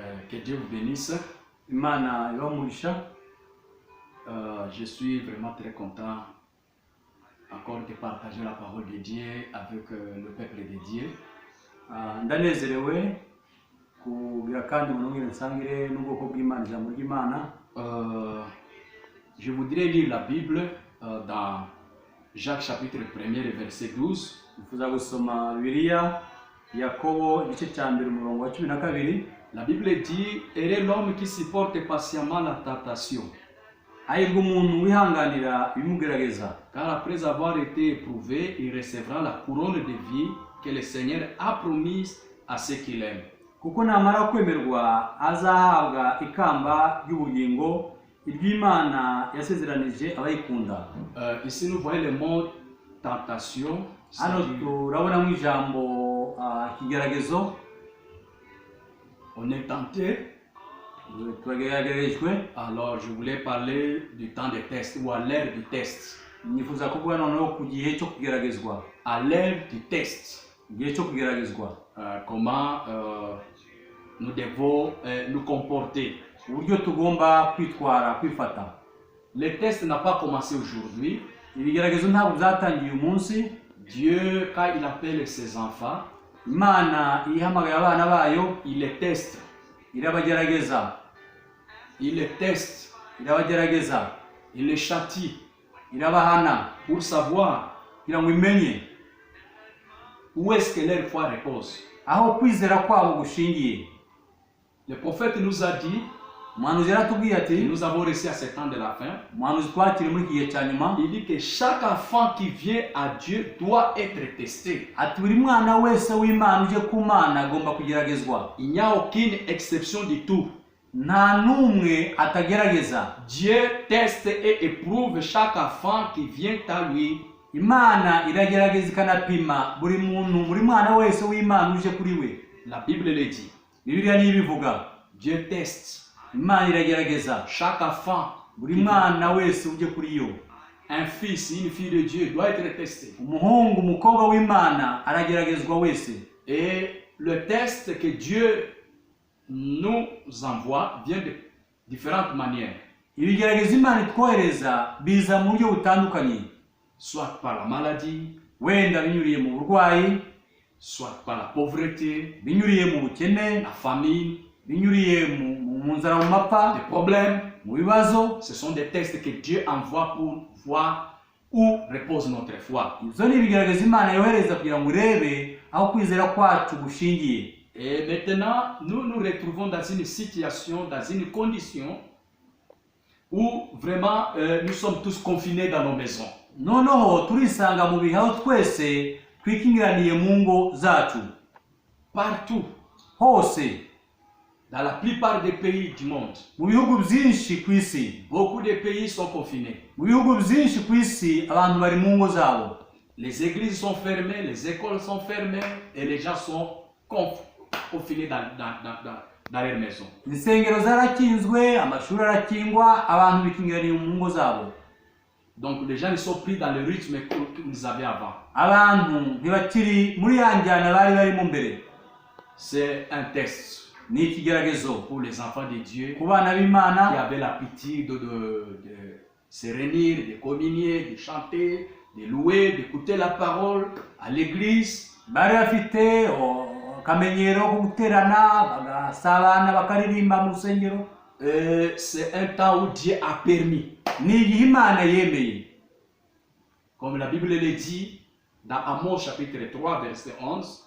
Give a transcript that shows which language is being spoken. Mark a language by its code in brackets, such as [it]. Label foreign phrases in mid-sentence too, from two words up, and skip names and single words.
[fr] Que Dieu vous bénisse. [rw] Imana ibamurisha. [fr] Je suis vraiment très content encore de partager la parole de Dieu avec le peuple de Dieu. [rw] Ndanezerewe kugira kandi munongere nsangire n'ubwoko bw'Imana ijambo ry'Imana. [fr] Je voudrais lire la Bible dans Jacques chapitre 1 verset 12. [rw] Nifuza gusoma Bibiliya Yakobo igice cya mbere umurongo wa 12. [fr] La Bible dit: heureux l'homme qui supporte patiemment la tentation. [rw] Hahirwa umuntu wihanganira ibimugerageza, [fr] Car après avoir été éprouvé, il recevra la couronne de vie que le Seigneur a promise à ceux qui l'aiment. [rw] kuko namara kwemerwa azahabwa ikamba ry'ubugingo iry'Imana yasezeranije abayikunda. [fr] Ici nous voyons le mot tentation. [rw] Hano turabona mu ijambo ikigeragezo. [fr] On est tenté. [rw] Turageragejwe. [fr] Alors je voulais parler du temps de test ou à l'ère du test. [rw] Nifuza kuvuga noneho ku gihe cyo kugeragezwa. [fr] À l'ère du test. [rw] Igihe cyo kugeragezwa. [fr] Comment nous devons nous comporter. [rw] Uburyo tugomba kwitwara kwifata. [fr] Le test n'a pas commencé aujourd'hui. [rw] Ibigeragezo ntabwo byatangiye uyu munsi. [fr] Dieu, quand il appelle ses enfants, [rw] Imana ihamagaye abana bayo, [fr] il les teste. [rw] irabagerageza. [fr] Il les teste. [rw] Irabagerageza. [fr] Il les châtie. [rw] Irabahana [fr] Pour savoir [rw] kugira ngo imenye [fr] où est-ce que leur foi repose. [rw] aho kwizera kwabo gushingiye. [fr] Le prophète nous a dit, [rw] Umuhanuzi yaratubwiye [fr] et [rw] ati, [fr] nous avons reçu à ce temps de la fin, [rw] umuhanuzi twakiri muri iki gihe cya nyuma, [fr] il dit que chaque enfant qui vient à Dieu doit être testé. [rw] ati buri mwana wese w'Imana uje ku Mana agomba kugeragezwa. [fr] Il n'y a aucune exception du tout. [rw] Nta n'umwe atagerageza. [fr] Dieu teste et éprouve chaque enfant qui vient à lui. [rw] Imana iragerageza ikanapima buri muntu, buri mwana wese w'Imana uje kuri we. [fr] La Bible le dit. [rw] Bibiliya niyo ibivuga. [fr] Dieu teste [rw] Imana iragerageza [fr] chaque enfant. [rw] buri mwana wese uje kuri yo. [fr] Un fils, une fille de Dieu doit être testé. [rw] Umuhungu, umukobwa w'Imana arageragezwa wese. [fr] Et le test que Dieu nous envoie vient de différentes manières. [rw] Ibigeragezo Imana itwohereza biza mu buryo butandukanye. [fr] Soit par la maladie, [rw] Wenda binyuriye mu burwayi, [fr] soit par la pauvreté, [rw] binyuriye mu bukene, [fr] la famine, [rw] binyuriye mu nzara, mu mapfa, [fr] des problèmes. [rw] mu bibazo. [fr] Ce sont des tests que Dieu envoie pour voir où repose notre foi. [rw] Izo ni ibigeragezo Imana yohereza kugira ngo urebe aho kwizera kwacu gushingiye. [fr] Et maintenant, nous nous retrouvons dans une situation, dans une condition où vraiment nous sommes tous confinés dans nos maisons. [rw] Noneho turisanga mu bihe aho twese twikingiraniye mu ngo zacu. [fr] Partout, [rw] Hose, [fr] dans la plupart des pays du monde, [rw] mu bihugu byinshi ku isi, [fr] beaucoup de pays sont confinés. [rw] mu bihugu byinshi ku isi abantu bari mu ngo zabo. [fr] Les églises sont fermées, les écoles sont fermées et les gens sont confinés dans leur maison. [rw] Insengero zarakinzwe, amashuri arakingwa, abantu bikingiraniye mu ngo zabo. [fr] Donc les gens ne sont pris dans le rythme qu'ils avaient avant. [rw] Abantu ntibakiri muri ya njyana bari barimo mbere. [fr] C'est un test [rw] Ni ikigeragezo [fr] pour les enfants de Dieu [rw] ku bana [fr] qui [rw] b'Imana [fr] avaient l'appétit de se réunir, de communier, de chanter, de louer, d'écouter la parole à l'église. [rw] bari bafite akamenyero ko guterana, bagasabana, bakaririmba mu rusengero. [fr] C'est un temps où Dieu a permis. [rw] Ni igihe Imana yemeye. [fr] Comme la Bible le dit dans Amos chapitre 3 verset 11,